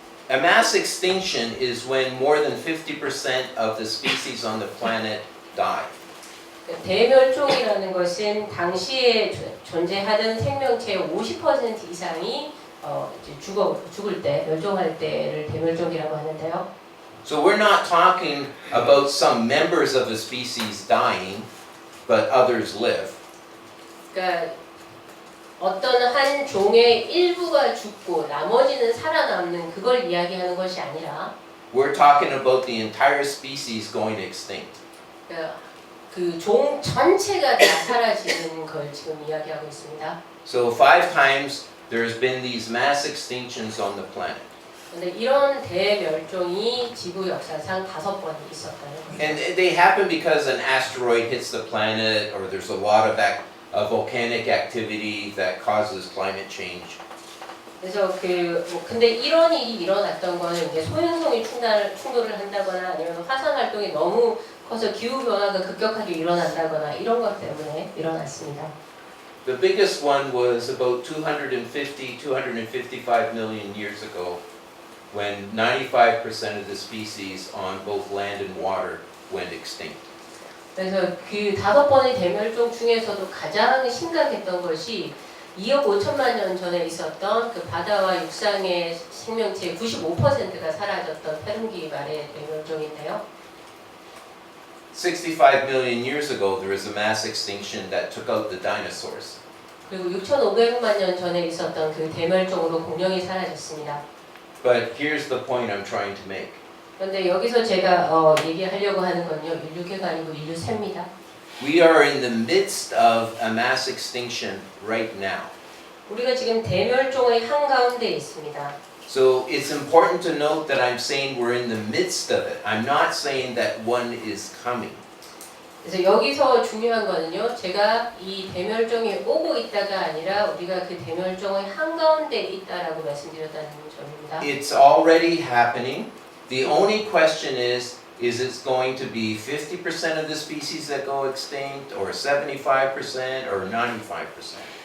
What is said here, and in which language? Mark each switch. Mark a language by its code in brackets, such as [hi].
[en] A mass extinction is when more than 50% of the species on the planet die. [ko] 대멸종이라는 것은 당시에 존재하던 생명체의 50% 이상이 죽을 때, 멸종할 때를 대멸종이라고 하는데요. [en] So we're not talking about some members of a species dying, but others live. [ko] 그러니까 어떤 한 종의 일부가 죽고 나머지는 살아남는 그걸 이야기하는 것이 아니라 [en] We're talking about the entire species going extinct. [ko] 그 종 전체가 다 사라지는 걸 지금 이야기하고 있습니다. [en] So 5 times there's been these mass extinctions on the planet. [ko] 근데 이런 대멸종이 지구 역사상 5번이 있었다는 거예요. [en] And they happen because an asteroid hits the planet or there's a lot of volcanic activity that causes climate change. [ko] 그래서 근데 이런 일이 일어났던 거는 이제 소행성이 충돌을 한다거나 아니면 화산 활동이 너무 커서 기후 변화가 급격하게 일어난다거나 이런 것 때문에 일어났습니다. [en] The biggest one was about 255 million years ago when 95% of the species on both land and water went extinct. [ko] 그래서 그 5번의 대멸종 중에서도 가장 심각했던 것이 2억 5천만 년 전에 있었던 그 바다와 육상의 생명체의 95%가 사라졌던 페룬기 말의 대멸종인데요. [en] 65 million years ago there was a mass extinction that took out the dinosaurs. [ko] 그리고 6,500만 년 전에 있었던 그 대멸종으로 공룡이 사라졌습니다. [en] But here's the point I'm trying to make. [ko] 그런데 여기서 제가 얘기하려고 하는 건요. 인류계가 아니고 인류새입니다. [en] We are in the midst of a mass extinction right now. [ko] 우리가 지금 대멸종의 한가운데 있습니다. [en] So it's important to note that I'm saying we're in the midst of it. I'm not saying that one is coming. [ko] 그래서 여기서 중요한 거는요. 제가 이 대멸종이 오고 있다가 아니라 우리가 그 대멸종의 한가운데 있다라고 말씀드렸다는 점입니다. [en] It's already happening. The only question is it going to be 50% of the species that go extinct, or 75%, or 95%?